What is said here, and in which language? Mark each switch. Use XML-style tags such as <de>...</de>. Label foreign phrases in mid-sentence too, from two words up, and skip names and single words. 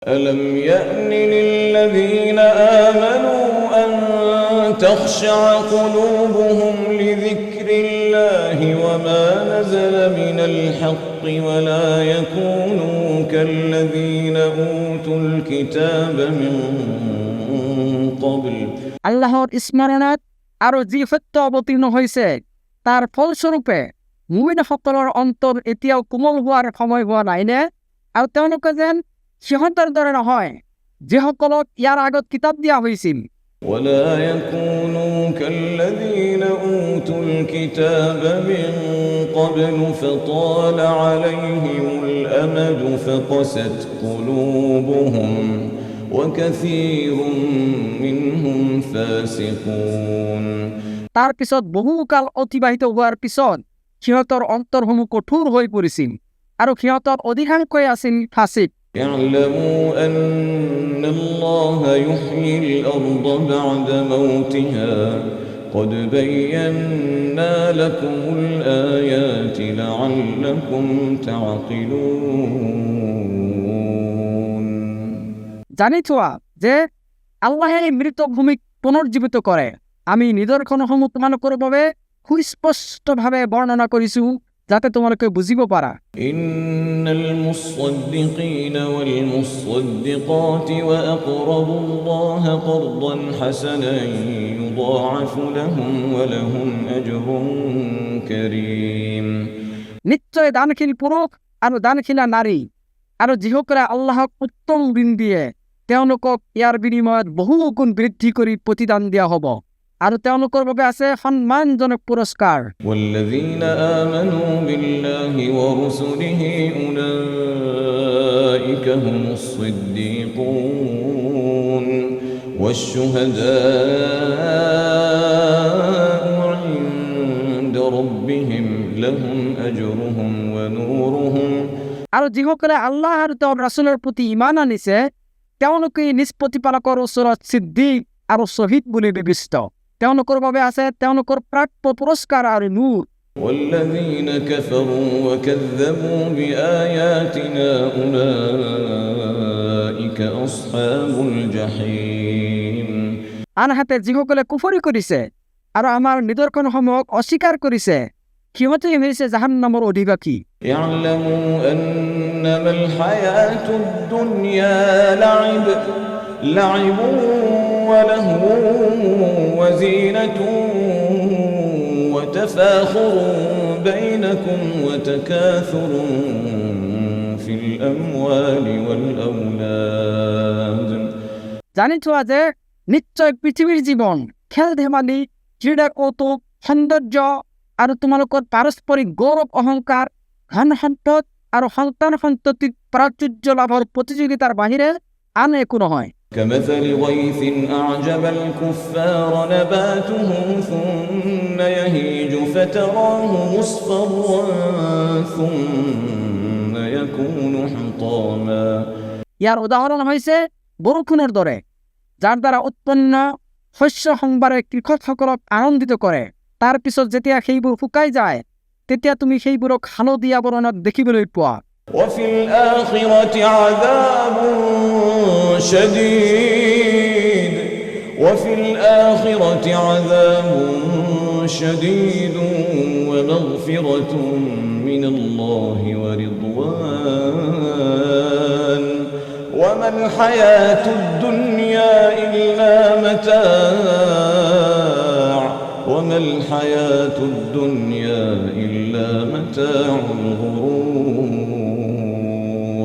<ar>ألم يأن للذين آمنوا أن تخشع قلوبهم لذكر الله وما نزل من الحق ولا يكونوا كالذين أوتوا الكتاب من قبل</ar> <as>আল্লাহর স্মৰণত আৰু যি সত্য অৱতীৰ্ণ হৈছে তাৰ ফলস্বৰূপে মুমিনসকলৰ অন্তৰ এতিয়াও কোমল হোৱাৰ সময় হোৱা নাইনে? আৰু তেওঁলোকে যেন সিহঁতৰ দৰে নহয় যিসকলক ইয়াৰ আগত কিতাপ দিয়া হৈছিল।</as> <ar>ولا يكونوا كالذين أوتوا الكتاب من قبل فطال عليهم الأمد فقست قلوبهم وكثير منهم فاسقون</ar> <as>তাৰ পিছত বহুকাল অতিবাহিত হোৱাৰ পিছত সিহঁতৰ অন্তৰসমূহ কঠোৰ হৈ পৰিছিল আৰু সিহঁতৰ অধিকাংশই আছিল ফাসিক।</as> <ar>اعلموا أن الله يحيي الأرض بعد موتها قد بينا لكم الآيات لعلكم تعقلون</ar> <as>জানি থোৱা যে আল্লাহে মৃত ভূমিক পুনৰ্জীৱিত কৰে। আমি নিদৰ্শনসমূহ তোমালোকৰ বাবে সুস্পষ্টভাৱে বৰ্ণনা কৰিছো যাতে তোমালোকে বুজিব পাৰা।</as> <ar>إن المصدقين والمصدقات وأقرضوا الله قرضا حسنا يضاعف لهم ولهم أجر كريم</ar> <as>নিশ্চয় দানশীল পুৰুষ আৰু দানশীলা নাৰী আৰু যিসকলে আল্লাহক উত্তম ঋণ দিয়ে তেওঁলোকক ইয়াৰ বিনিময়ত বহু গুণ বৃদ্ধি কৰি প্ৰতিদান দিয়া হ'ব আৰু তেওঁলোকৰ বাবে আছে সন্মানজনক পুৰস্কাৰ।</as> <ar>والذين آمنوا بالله ورسله أولئك هم الصديقون والشهداء عند ربهم لهم أجرهم ونورهم</ar> <as>আৰু যিসকলে আল্লাহ আৰু তেওঁৰ ৰাছুলৰ প্ৰতি ঈমান আনিছে তেওঁলোকে নিজ প্ৰতিপালকৰ ওচৰত সিদ্দিক আৰু শ্বহীদ বুলি বিবেচিত। তেওঁলোকৰ বাবে আছে তেওঁলোকৰ প্ৰাপ্য পুৰস্কাৰ আৰু নূৰ।</as> <ar>والذين كفروا وكذبوا بآياتنا أولئك أصحاب الجحيم</ar> <as>আনহাতে যিসকলে কুফৰি কৰিছে আৰু আমাৰ নিদৰ্শনসমূহক অস্বীকাৰ কৰিছে সিহঁতে হৈছে জাহান্নামৰ অধিবাসী।</as> <ar>اعلموا أنما الحياة الدنيا لعب ولهو وزينة وتفاخر بينكم وتكاثر في الأموال والأولاد</ar> <as>জানি থোৱা যে নিশ্চয় পৃথিৱীৰ জীৱন খেল ধেমালি ক্ৰীড়া কৌতুক সৌন্দৰ্য আৰু তোমালোকৰ পাৰস্পৰিক গৌৰৱ অহংকাৰ ধন সম্পদ আৰু সন্তান সন্ততিৰ প্ৰাচুৰ্য লাভৰ প্ৰতিযোগিতাৰ বাহিৰে আন একো নহয়।</as> <ar>كمثل غيث أعجب الكفار نباته ثم يهيج فتراه مصفرا ثم يكون حطاما</ar> <as>ইয়াৰ উদাহৰণ হৈছে বৰষুণৰ দৰে যাৰ দ্বাৰা উৎপন্ন শস্য সম্ভাৰে কৃষকসকলক আনন্দিত কৰে। তাৰ পিছত যেতিয়া সেইবোৰ শুকাই যায় তেতিয়া তুমি সেইবোৰক হালধীয়া বৰণত দেখিবলৈ পোৱা।</as> <ar>وفي الآخرة عذاب شديد ومغفرة من الله ورضوان وما الحياة الدنيا إلا متاع الغرور</ar>